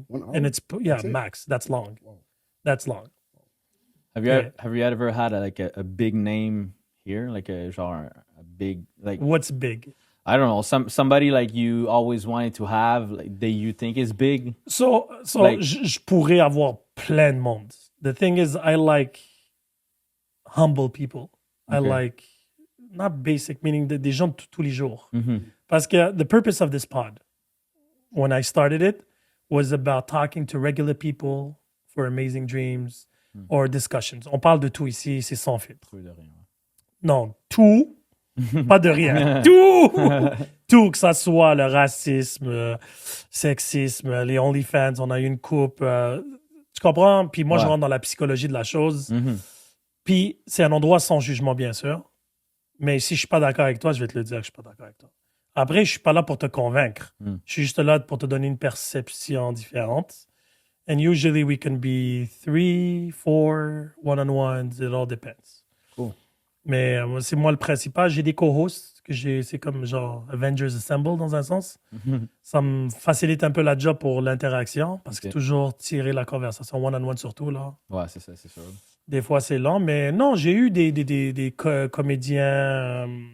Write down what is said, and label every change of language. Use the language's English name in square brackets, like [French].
[English] 1 hour? and it's That's it? max. That's long. Wow. That's long. Have you Yeah. have you ever had a big name here, like a genre, a big like What's big? I don't know, somebody like you always wanted to have, like that you think is big? So Like- [French] je pourrais avoir plein de monde. [English] The thing is, I like humble people. I Okay. like not basic, meaning [French] des gens de tous les jours. Parce que [English] the purpose of this pod, when I started it, was about talking to regular people for amazing dreams or discussions. [French] On parle de tout ici, c'est sans filtre. Trouver de rien. Non, tout, pas de rien. Tout! Tout, que ça soit le racisme, le sexisme, les OnlyFans, on a eu une coupe. Tu comprends? Puis moi, je Ouais. rentre dans la psychologie de la chose. Mhm. Puis c'est un endroit sans jugement, bien sûr. Mais si je suis pas d'accord avec toi, je vais te le dire que je suis pas d'accord avec toi. Après, je suis pas là pour te convaincre. Mm. Je suis juste là pour te donner une perception différente. [English] And usually we can be 3, 4, one-on-ones. It all depends. Cool. [French] Mais c'est moi le principal. J'ai des co-hosts que c'est comme genre Avengers Assemble dans un sens. Mhm. Ça me facilite un peu la job pour l'interaction parce que Ok. toujours tirer la conversation one-on-one surtout là. Ouais, c'est ça, c'est sûr. Des fois, c'est lent, mais non, j'ai eu des comédiens.